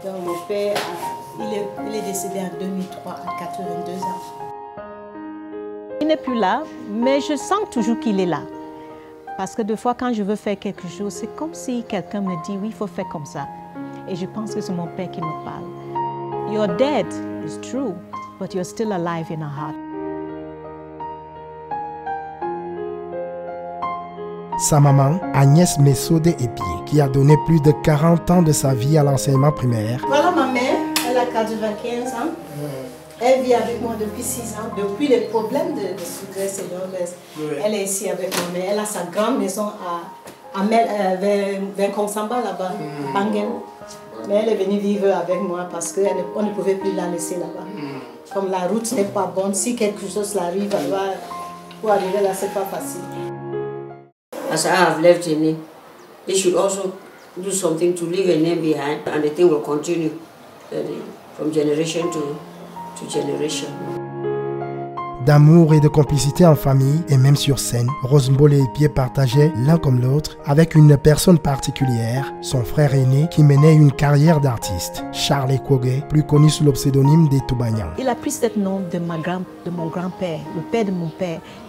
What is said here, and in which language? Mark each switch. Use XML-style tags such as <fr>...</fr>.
<fr>Donc, mon père, il est décédé en 2003 à 82 ans. Il n'est plus là, mais je sens toujours qu'il est là. Parce que des fois, quand je veux faire quelque chose, c'est comme si quelqu'un me dit, oui, il faut faire comme ça. Et je pense que c'est mon père qui me parle.</fr> <en>You're dead, it's true, but you're still alive in our heart.</en> <fr>Sa maman, Agnès Messode Epié, qui a donné plus de 40 ans de sa vie à l'enseignement primaire. Voilà ma mère, elle a 95 ans. Elle vit avec moi depuis 6 ans, depuis les problèmes de sucre et de Elle est ici avec moi, mais elle a sa grande maison vers Konsamba là-bas, Bangen. Mais elle est venue vivre avec moi parce qu'on ne pouvait plus la laisser là-bas. Comme la route n'est pas bonne, si quelque chose arrive, pour arriver là, c'est pas facile.</fr> <en>As I have left a name, they should also do something to leave a name behind, and the thing will continue from generation to generation.</en> <fr>D'amour et de complicité en famille et même sur scène, Rose Ngolé Epié partageait l'un comme l'autre avec une personne particulière, son frère aîné qui menait une carrière d'artiste, Charles Ekwoge, plus connu sous le pseudonyme des Toubagnan. Il a pris ce nom de mon grand-père, le père de mon père.</fr>